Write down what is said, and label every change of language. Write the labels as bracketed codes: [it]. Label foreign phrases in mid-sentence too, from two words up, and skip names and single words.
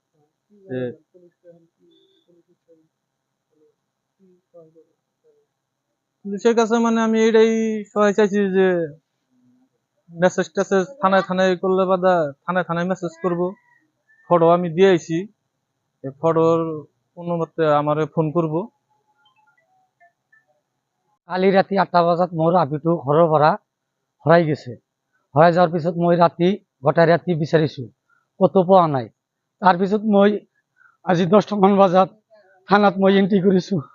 [bn] পুলিশের কাছে মানে আমি এটাই সহায় চাইছি যে মেসেজ টেসেজ থানায় করলে বাদা থানায় মেসেজ করবো। ফটো আমি দিয়ে আইছি, ফটোর কোনো মতে আমার ফোন করবো। [as] কালি রাতি 8টা বজাত মোৰ আপিটো ঘৰৰ পৰা হৰাই গৈছে। হৰাই যোৱাৰ পিছত মই গোটেই ৰাতি বিচাৰিছোঁ, ক'তো পোৱা নাই। তাৰপিছত মই আজি 10টামান বজাত থানাত মই এন্ট্ৰি কৰিছোঁ।